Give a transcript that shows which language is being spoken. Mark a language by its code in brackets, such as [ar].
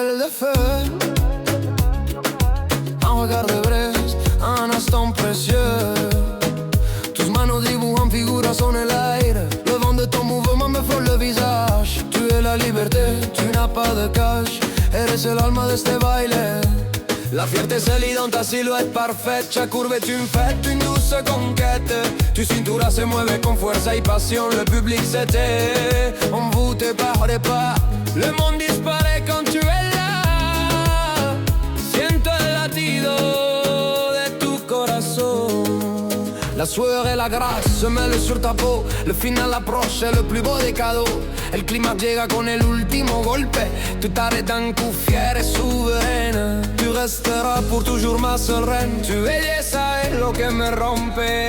[fr] feu. Un regard de braise, un instant précieux. [es] Tus manos dibujan figuras en el aire. [fr] Le vent de ton mouvement me frôle le visage. Tu es la liberté, tu n'as pas de cache. [es] Eres el alma de este baile. [fr] La fierté se lit dans ta silhouette parfaite. Chaque courbe est une fête, une douce conquête. [es] Tu cintura se mueve con fuerza y pasión. [fr] Le public s'était envoûté par des pas. Le monde disparaît quand tu es là. [es] Siento el latido de tu corazón. [fr] La sueur et la grâce se mêlent sur ta peau. Le final approche, c'est le plus beau des cadeaux. [es] El clima llega con el último golpe. [fr] Tu t'arrêtes d'un coup fière et souveraine. Tu resteras pour toujours ma seule reine. [es] Tu belleza es lo que me rompe.